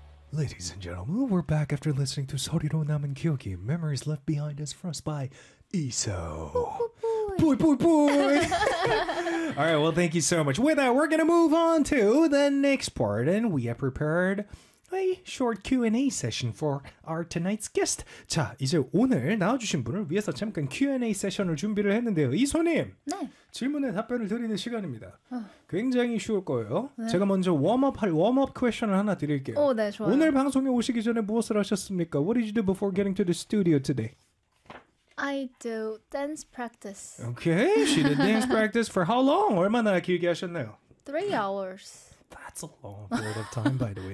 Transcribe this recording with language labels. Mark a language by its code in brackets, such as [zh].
[en] Ladies and gentlemen, we're back after listening to Sorirō Namen Kyōki, Memories Left Behind as Frost by Iso. Boy, boy, boy! All right, well, thank you so much. With that, we're going to move on to the next part, and we have prepared a short Q&A session for our tonight's guest. [ko] 자, 이제 오늘 나와주신 분을 위해서 잠깐 Q&A 세션을 준비를 했는데요. 이소님! 네! 질문에 답변을 드리는 시간입니다. 굉장히 쉬울 거예요. 네. 제가 먼저 웜업 퀘션을 하나 드릴게요. 네, 좋아요. 오늘 방송에 오시기 전에 무엇을 하셨습니까? [en] What did you do before getting to the studio today? I do dance practice. Okay, she did dance practice for how long? [ko] 얼마나 길게 하셨나요? [en] 3 hours. That's a long period of time, by the way.